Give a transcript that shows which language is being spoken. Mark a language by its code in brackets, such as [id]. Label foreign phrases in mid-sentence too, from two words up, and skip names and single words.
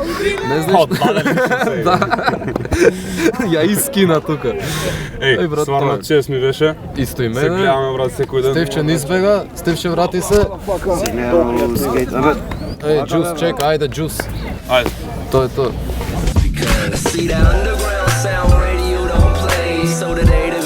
[mk] Не знаеш. Да. Ја искина тука. Еј, брат, стварно тоа е. чест ми беше. Исто и Се мене. гледаме, брат, секој ден. Стевче не избега, Стевче врати се. Се гледам скейт, абе. Еј, джус, чека, ајде, джус. Ајде. Тоа е тоа. [en] See that underground sound radio don't play, so that